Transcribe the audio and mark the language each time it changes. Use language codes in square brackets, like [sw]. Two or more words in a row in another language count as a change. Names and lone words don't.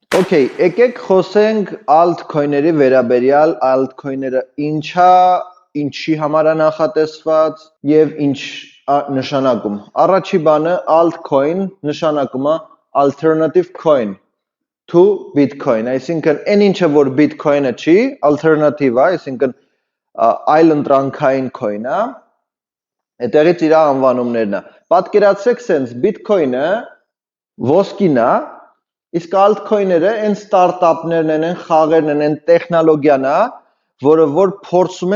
[hy] Okay, եկեք խոսենք altcoin-երի վերաբերյալ, altcoin-երը ինչի համար է նախատեսված եւ ինչ նշանակում։ Առաջի բանը altcoin նշանակում է [en] alternative coin to Bitcoin, [hy] այսինքն այն ինչը որ Bitcoin-ը չի, alternative է, այսինքն այլ ընտրանքային coin է, այդտեղից իր անվանումներն է։ Պատկերացրեք sense Bitcoin-ը ոսկին է, իսկ altcoin-ները այն ստարտափներն են, խաղերն են, տեխնոլոգիան է, որը որ փորձում